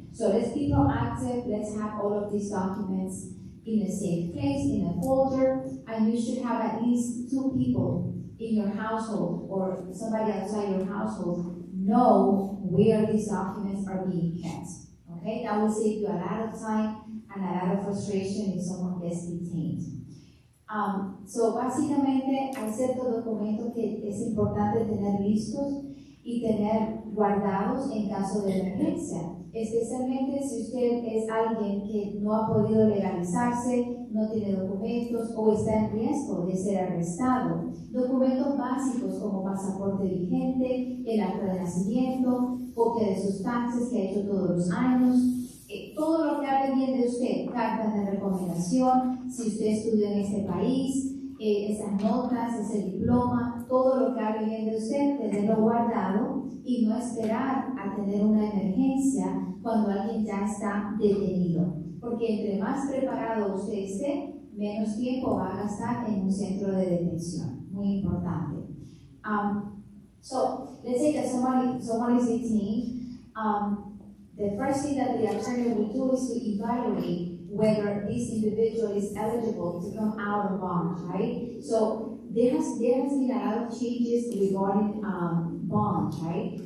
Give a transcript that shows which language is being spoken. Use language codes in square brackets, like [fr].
[en] So let's be proactive, let's have all of these documents in a safe place, in a folder, and you should have at least 2 people in your household or somebody outside your household know where these documents are being kept. Okay, that will save you a lot of time and a lot of frustration if someone gets detained. [es] So básicamente hay ciertos documentos que es importante tener listos y tener guardados en caso de emergencia, especialmente si usted es alguien que no ha podido legalizarse, no tiene documentos o está en riesgo de ser arrestado. Documentos básicos como pasaporte vigente, el acta de nacimiento, copia de sus taxes que ha hecho todos los años, todo lo que hable bien de usted, cartas de recomendación, si usted estudió en este país, esas notas, ese diploma, todo lo que hable bien de usted, tenerlo guardado y no esperar a tener una emergencia cuando alguien ya está detenido. Porque entre más preparado usted esté, menos tiempo va a gastar en un centro de detención. Muy importante. [en] So, let's say that someone is detained. The first thing that the attorney will do is to evaluate whether this individual is eligible to come out of bond, right? So there has been a lot of changes regarding bond, right?